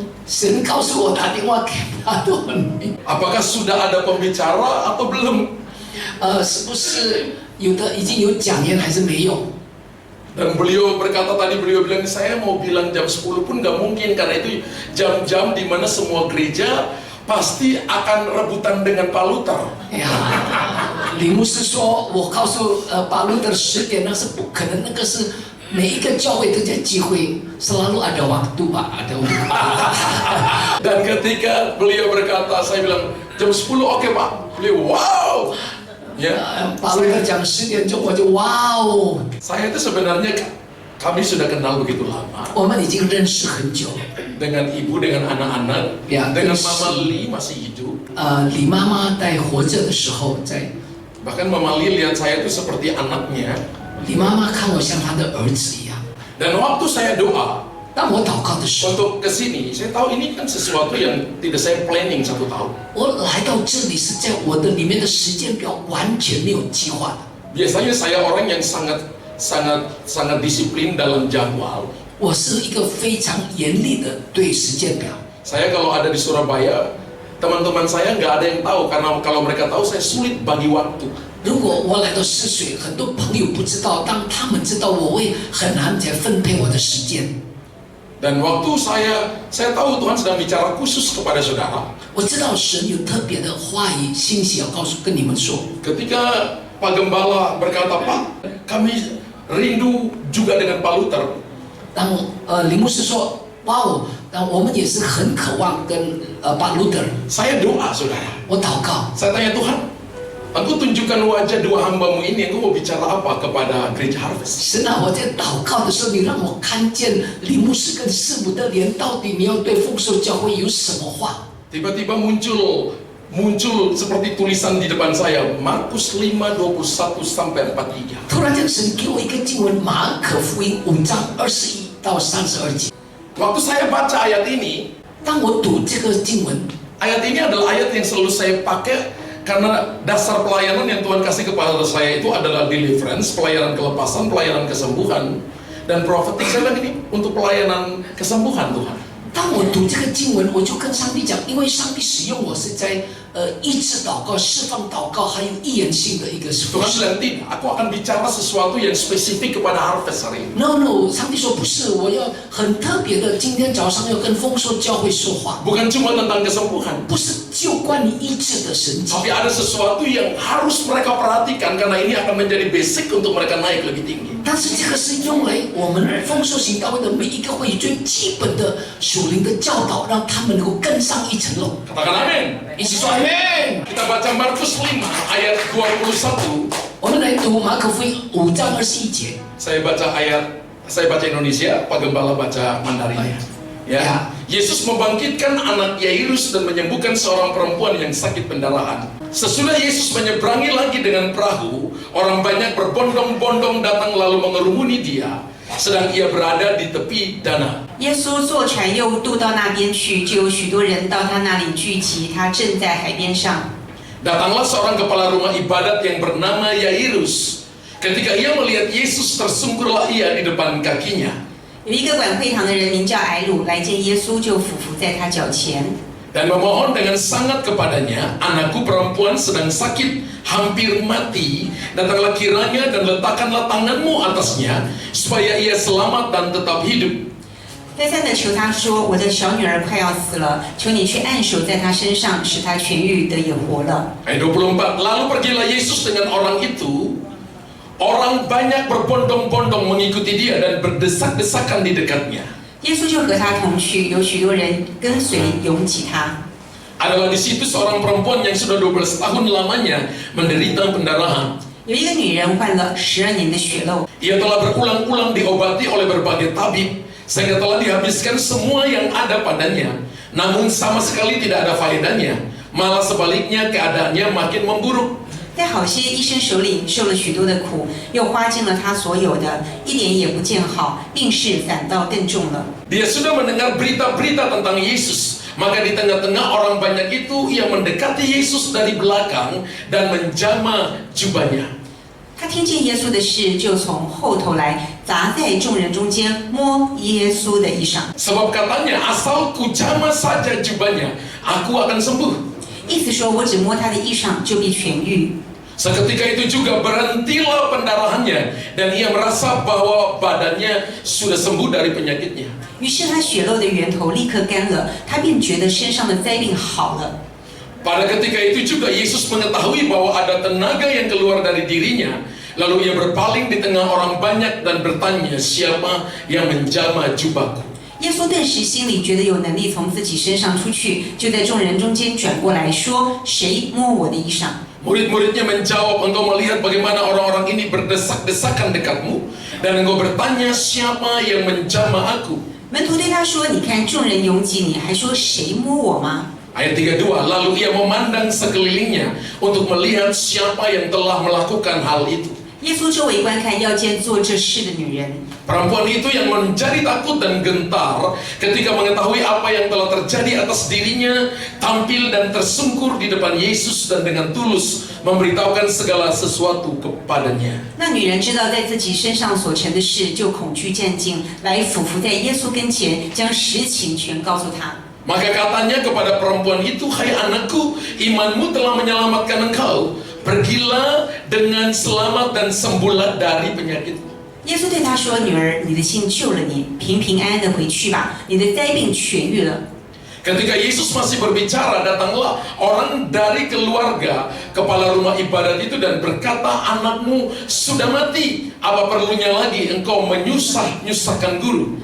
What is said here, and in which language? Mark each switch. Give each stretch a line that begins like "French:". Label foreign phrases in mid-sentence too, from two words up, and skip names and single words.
Chinese: 神告诉我打电话给他多尼，
Indonesian: Apakah sudah ada pembicara atau belum?
Chinese: 是不是有的已经有讲员还是没有？
Indonesian: Dan beliau berkata tadi, beliau bilang saya mau bilang jam 10 pun gak mungkin karena itu jam-jam di mana semua gereja pasti akan rebutan dengan Pak Luther.
Chinese: 哎呀，李牧师说，我告诉巴路的10点那是不可能，那个是每一个教会都在聚会 ，
Indonesian: selalu ada waktu Pak, ada waktu. Dan ketika beliau berkata, saya bilang jam 10 oke Pak. Beliau wow. Ya,
Chinese: 巴路特讲10点钟，我就哇哦，
Indonesian: saya itu sebenarnya kami sudah kenal begitu lama
Chinese: 我们已经认识很久了。
Indonesian: dengan ibu, dengan anak-anak, Ya, dengan terus- Mama Li masih hidup.
Chinese: 李妈妈在活着的时候，在
Indonesian: Bahkan Mama Li lihat saya itu seperti anaknya.
Chinese: 李妈妈看我像她的儿子一样。
Indonesian: Dan waktu saya doa
Chinese: 当我祷告的时候，
Indonesian: untuk kesini, saya tahu ini kan sesuatu yang tidak saya planning 1 tahun.
Chinese: 我来到这里是在我的里面的时间表完全没有计划的。
Indonesian: Biasanya saya orang yang sangat disiplin dalam jadwal.
Chinese: 我是一个非常严厉的对时间表。
Indonesian: Saya kalau ada di Surabaya, teman-teman saya nggak ada yang tahu karena kalau mereka tahu saya sulit bagi waktu.
Chinese: 如果我来到泗水，很多朋友不知道，当他们知道，我会很难才分配我的时间。
Indonesian: Dan waktu saya tahu Tuhan sedang bicara khusus kepada saudara.
Chinese: 我知道神有特别的话语信息要跟你们说。
Indonesian: Ketika Pak Gembala berkata, Pak, kami rindu juga dengan Pak Luther.
Chinese: 当李牧师说，哇哦，我们也是很渴望跟巴路德，
Indonesian: Saya doa saudara.
Chinese: 我祷告，
Indonesian: Saya tanya Tuhan, Engkau tunjukkan wajah 2 hambamu ini, Engkau mau bicara apa kepada gereja Harvest?
Chinese: 神啊，我在祷告的时候，你让我看见李牧师跟师母的脸，到底你要对丰收教会有什么话？
Indonesian: Tiba-tiba muncul seperti tulisan di depan saya, Markus 5:21 sampai 43.
Chinese: 突然间，神给我一个经文，马可福音5章21到32节。
Indonesian: Waktu saya baca ayat ini,
Chinese: 当我读这个经文，
Indonesian: ayat ini adalah ayat yang selalu saya pakai karena dasar pelayanan yang Tuhan kasih kepada saya itu adalah deliverance, pelayanan kelepasan, pelayanan kesembuhan, dan prophetic. Saya bilang ini untuk pelayanan kesembuhan Tuhan.
Chinese: 当我读这个经文，我就跟上帝讲，因为上帝使用我是在医治祷告、释放祷告，还有预言性的一个服
Indonesian: Tuhan
Chinese: 饰。
Indonesian: bilang tidak, aku akan bicara sesuatu yang spesifik kepada harvest hari ini.
Chinese: No， 上帝说不是，我要很特别的，今天早上要跟丰收教会说话，
Indonesian: Bukan cuma tentang kesembuhan,
Chinese: 不是就关于医治的神迹，
Indonesian: tapi ada sesuatu yang harus mereka perhatikan karena ini akan menjadi basic untuk mereka naik lebih tinggi.
Chinese: 但是这个是用来我们丰收型教会的每一个会最基本的属灵的教导，让他们能够更上一层楼。
Indonesian: Katakan amin.
Chinese: 一起说 Amen。
Indonesian: Kita baca Markus 5 ayat 21.
Chinese: 我们来读马可福音5章21节。
Indonesian: Saya baca Indonesia, Pak Gembala baca Mandarin. Ya. Yesus membangkitkan anak Yairus dan menyembuhkan seorang perempuan yang sakit pendarahan. Sesudah Yesus menyeberangi lagi dengan perahu, orang banyak berbondong-bondong datang lalu mengerumuni dia, sedang ia berada di tepi danau.
Chinese: 耶稣坐船又渡到那边去，就有许多人到他那里聚集，他正在海边上。
Indonesian: Datanglah seorang kepala rumah ibadat yang bernama Yairus. Ketika ia melihat Yesus, tersungkurlah ia di depan kakinya.
Chinese: 有一个管会堂的人名叫埃鲁，来见耶稣，就俯伏在他脚前，
Indonesian: Dan memohon dengan sangat kepadanya, anakku perempuan sedang sakit, hampir mati. Datanglah kiranya dan letakkanlah tanganmu atasnya, supaya ia selamat dan tetap hidup.
Chinese: 再三的求他说：“我的小女儿快要死了，求你去按手在她身上，使她痊愈得以活了。”
Indonesian: Ayat 24, lalu pergilah Yesus dengan orang itu. Orang banyak berbondong-bondong mengikuti dia dan berdesak-desakan di dekatnya.
Chinese: 耶稣就和他同去，有许多人跟随拥挤他。
Indonesian: Adalah di situ seorang perempuan yang sudah 12 tahun lamanya menderita pendarahan.
Chinese: 有一个女人患了12年的血漏，
Indonesian: Ia telah berulang-ulang diobati oleh berbagai tabib, sehingga telah dihabiskan semua yang ada padanya. Namun sama sekali tidak ada faedahnya. Malah sebaliknya keadaannya makin memburuk.
Chinese: 在好些医生手里受了许多的苦，又花尽了他所有的，一点也不见好，病势反倒更重了。
Indonesian: Dia sudah mendengar berita-berita tentang Yesus. Maka di tengah-tengah orang banyak itu, ia mendekati Yesus dari belakang dan menjamah jubahnya.
Chinese: 他听见耶稣的事，就从后头来，砸在众人中间，摸耶稣的衣裳。
Indonesian: Sebab katanya, asal ku jamah saja jubahnya, aku akan sembuh.
Chinese: 意思说，我只摸他的衣裳，就必痊愈。
Indonesian: Seketika itu juga berhentilah pendarahannya dan ia merasa bahwa badannya sudah sembuh dari penyakitnya.
Chinese: 于是他血漏的源头立刻干了，他便觉得身上的灾病好了。
Indonesian: Pada ketika itu juga Yesus mengetahui bahwa ada tenaga yang keluar dari dirinya. Lalu ia berpaling di tengah orang banyak dan bertanya, siapa yang menjamah jubahku?
Chinese: 耶稣顿时心里觉得有能力从自己身上出去，就在众人中间转过来说：“谁摸我的衣裳？”
Indonesian: Murid-muridnya menjawab, engkau melihat bagaimana orang-orang ini berdesak-desakan dekatmu, dan engkau bertanya, siapa yang menjamah aku?
Chinese: 门徒对他说：“你看众人拥挤你，还说谁摸我吗？”
Indonesian: Ayat 32, lalu ia memandang sekelilingnya untuk melihat siapa yang telah melakukan hal itu.
Chinese: 耶稣周围观看，要见做这事的女人。
Indonesian: Perempuan itu yang menjadi takut dan gentar ketika mengetahui apa yang telah terjadi atas dirinya, tampil dan tersungkur di depan Yesus dan dengan tulus memberitahukan segala sesuatu kepadanya.
Chinese: 那女人知道在自己身上所成的事，就恐惧战兢，来俯伏在耶稣跟前，将实情全告诉他。
Indonesian: Maka katanya kepada perempuan itu, hai anakku, imanmu telah menyelamatkan engkau. Pergilah dengan selamat dan sembuhlah dari penyakitmu.
Chinese: 耶稣对他说：“女儿，你的信救了你，平平安安的回去吧，你的灾病痊愈了。”
Indonesian: Ketika Yesus masih berbicara, datanglah orang dari keluarga kepala rumah ibadat itu dan berkata, anakmu sudah mati, apa perlunya lagi engkau menyusahkan guru?